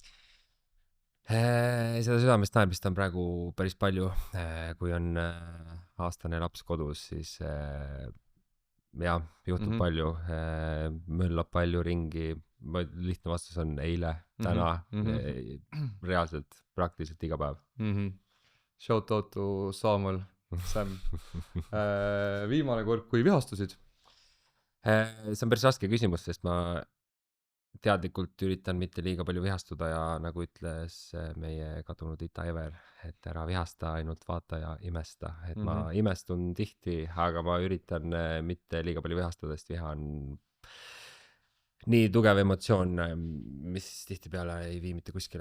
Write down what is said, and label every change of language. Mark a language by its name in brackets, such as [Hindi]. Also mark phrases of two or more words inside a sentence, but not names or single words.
[Estonian] Seda südamest naermist on praegu päris palju. Kui on aastane laps kodus, siis jah, juhtub palju. Möllab palju ringi. Lihtne vastus on eile, täna, reaalselt, praktiliselt iga päev. [English] Shout out to Samuel, Sam. [Estonian] Viimane kord, kui vihastusid? See on päris raske küsimus, sest ma teadlikult üritan mitte liiga palju vihastuda ja nagu ütles meie kadunud Ita Ever, et ära vihasta, ainult vaata ja imesta. Et ma imestun tihti, aga ma üritan mitte liiga palju vihastada, sest viha on nii tugev emotsioon, mis tihtipeale ei vii mitte kuskile.